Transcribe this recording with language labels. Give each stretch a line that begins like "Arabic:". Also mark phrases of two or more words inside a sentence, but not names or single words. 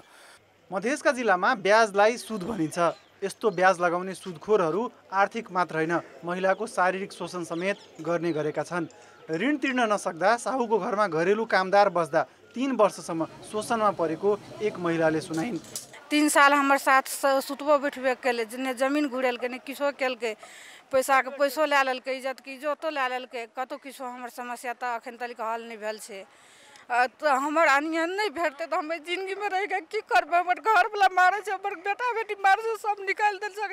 Nepali: मधेसका जिल्लामा ब्याजलाई सुद भनिन्छ। यस्तो ब्याज लगाउने सुदखोरहरू आर्थिक मात्र होइन, महिलाको शारीरिक शोषण समेत गर्ने गरेका छन्। ऋण तिर्न नसक्दा साहुको घरमा घरेलु कामदार बस्दा 3 वर्षसम्म शोषणमा परेको एक महिलाले सुनाइन्।
Maithili: 3 साल हमर साथ सुतबो बैठबे केले, जिन्ने जमीन घुरेलकै ने किछो केलकै, पैसाके पैसो लै लेलकै, इज्जतके इज्जतो लै लेलकै। कतो किछो हमर समस्या त अखन तक हल नहि भेल छै। तो हमर आनियन नहि भेटतै तऽ हमे जिंदगीमे रहिके की करबै? हमर घरवला मारै छै, हमर बेटा बेटी मारै छै, सब निकालि देल छै।